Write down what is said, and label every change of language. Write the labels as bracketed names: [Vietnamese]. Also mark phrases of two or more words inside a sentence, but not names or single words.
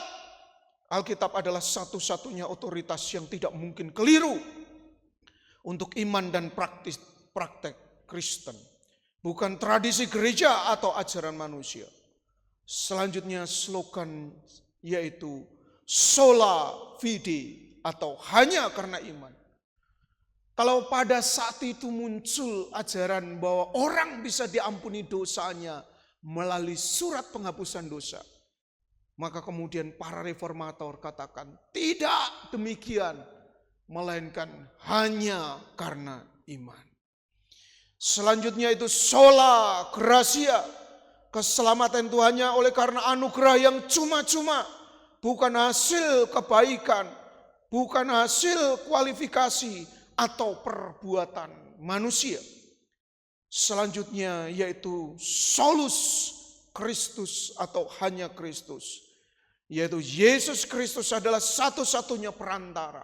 [Indonesian] Alkitab adalah satu-satunya otoritas yang tidak mungkin keliru untuk iman dan praktek Kristen. Bukan tradisi gereja atau ajaran manusia. Selanjutnya slogan yaitu [Latin] sola fide [Indonesian] atau hanya karena iman. Kalau pada saat itu muncul ajaran bahwa orang bisa diampuni dosanya melalui surat penghapusan dosa, maka kemudian para reformator katakan tidak demikian, melainkan hanya karena iman. Selanjutnya itu [Latin] sola gratia, [Indonesian] keselamatan itu hanya oleh karena anugerah yang cuma-cuma, bukan hasil kebaikan, bukan hasil kualifikasi atau perbuatan manusia. Selanjutnya yaitu [Latin] solus Kristus [Indonesian] atau hanya Kristus, yaitu Yesus Kristus adalah satu-satunya perantara.